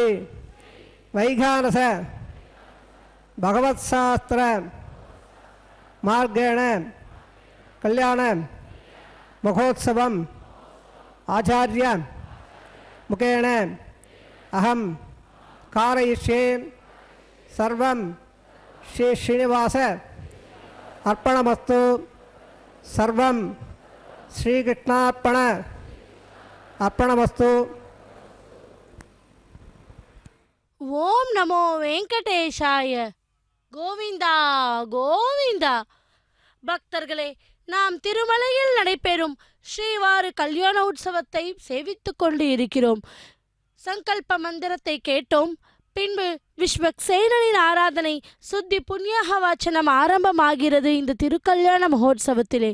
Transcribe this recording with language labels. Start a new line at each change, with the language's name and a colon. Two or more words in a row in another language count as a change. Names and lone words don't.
Sanskrit: वैखानस भगवत्शास्त्र मार्गेण कल्याण महोत्सवम् आचार्य मुखेन अहम कारयिष्ये सर्वं श्री श्रीनिवास अर्पणमस्तु सर्वं श्रीकृष्णार्पण अर्पणमस्तु। ॐ नमो वेङ्कटेशाय.
Tamil: கோவிந்தா கோவிந்தா. பக்தர்களே, நாம் திருமலையில் நடைபெறும் ஸ்ரீவாரு கல்யாண உற்சவத்தை சேவித்துக் கொண்டு இருக்கிறோம். சங்கல்ப மந்திரத்தை கேட்டோம். பின்பு விஸ்வக்சேனனின் ஆராதனை சுத்தி புண்ணியாக வாச்சனம் ஆரம்பமாகிறது இந்த திருக்கல்யாண மகோத்சவத்திலே.